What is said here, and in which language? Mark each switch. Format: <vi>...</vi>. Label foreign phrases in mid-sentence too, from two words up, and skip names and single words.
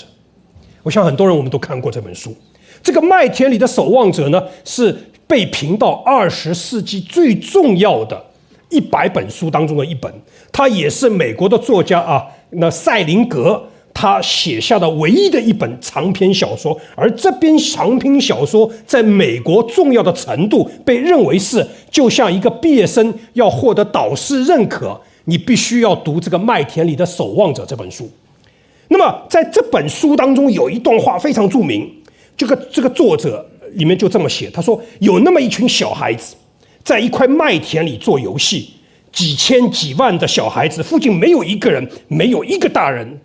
<zh>我想很多人我們都看過這本書。這個《麥田裡的守望者》呢，是被評到20世紀最重要的100本書當中的一本。它也是美國的作家那塞林格他寫下的唯一的一本長篇小說，而這篇長篇小說在美國重要的程度被認為是就像一個畢業生要獲得導師認可，你必須要讀這個《麥田裡的守望者》這本書。那麼在這本書當中有一段話非常著名，這個作者裡面就這麼寫，他說有那麼一群小孩子在一塊麥田裡做遊戲，幾千幾萬的小孩子，附近沒有一個人，沒有一個大人。</zh>